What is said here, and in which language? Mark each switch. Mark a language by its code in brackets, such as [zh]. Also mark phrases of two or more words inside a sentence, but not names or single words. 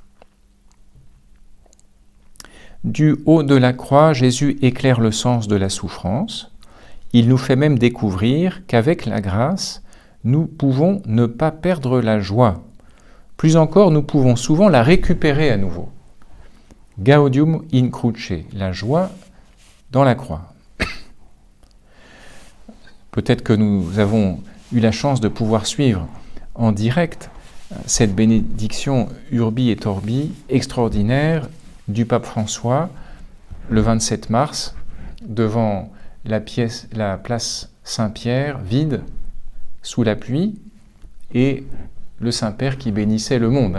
[fr] Du haut de la croix, Jésus éclaire le sens de la souffrance. Il nous fait même découvrir qu'avec la grâce, nous pouvons ne pas perdre la joie. Plus encore, nous pouvons souvent la récupérer à nouveau. [la] Gaudium in cruce, [fr] la joie dans la croix. Peut-être que nous avons eu la chance de pouvoir suivre en direct cette bénédiction [la] Urbi et Orbi [fr] extraordinaire du pape François le 27 mars devant la place Saint-Pierre vide sous la pluie et le Saint-Père qui bénissait le monde.